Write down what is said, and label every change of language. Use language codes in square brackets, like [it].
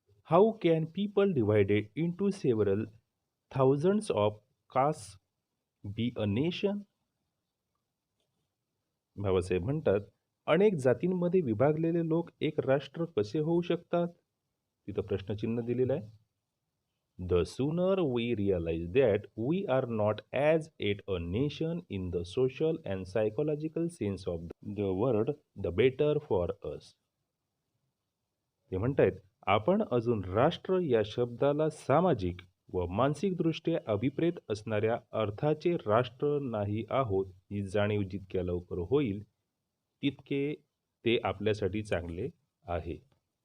[en] How can people divided into several thousands of castes be a nation? [mr] Babasaheb म्हणतात, अनेक जातींमध्ये विभागलेले लोक एक राष्ट्र कसे होऊ शकतात? तिथं प्रश्नचिन्ह दिलेलं आहे. [en] The sooner we realize that we are not as yet a nation in the social and psychological sense of the word, the better for us. [mr] ते म्हणतायत, आपण अजून राष्ट्र या शब्दाला सामाजिक व मानसिकदृष्ट्या अभिप्रेत असणाऱ्या अर्थाचे राष्ट्र नाही आहोत ही जाणीव जितक्या लवकर होईल, तितके ते आपल्यासाठी चांगले आहे.